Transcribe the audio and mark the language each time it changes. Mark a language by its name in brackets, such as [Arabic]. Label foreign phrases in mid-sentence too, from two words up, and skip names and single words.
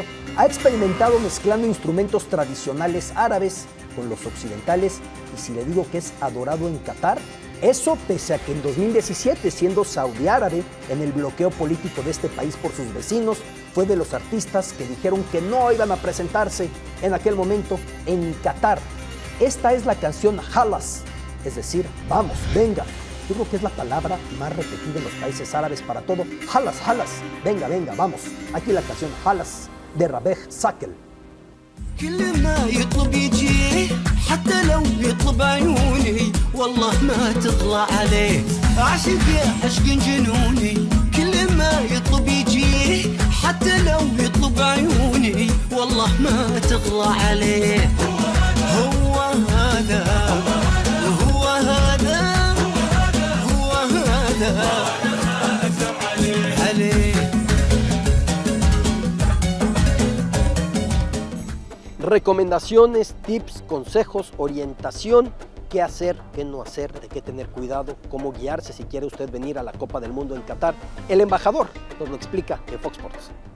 [Spanish] Ha experimentado mezclando instrumentos tradicionales árabes con los occidentales, y si le digo que es adorado en Qatar, eso pese a que en 2017, siendo saudí árabe, en el bloqueo político de este país por sus vecinos, fue de los artistas que dijeron que no iban a presentarse en aquel momento en Qatar. Esta es la canción Halas, es decir, vamos, venga, Yo creo que es la palabra más repetida en los países árabes para todo. Halas, halas, venga, venga, vamos. Aquí la canción Halas de Rabeh Sakel. [Arabic] كل ما يطلب يجيه حتى لو يطلب عيوني والله ما تطلع عليه عاشق يا عشق جنوني كل ما يطلب يجيه حتى لو يطلب عيوني والله ما تطلع عليه هو هذا هو هذا هو هذا عليه. [Spanish] Recomendaciones, tips, consejos, orientación, qué hacer, qué no hacer, de qué tener cuidado, cómo guiarse si quiere usted venir a la Copa del Mundo en Qatar. El embajador nos lo explica en Fox Sports.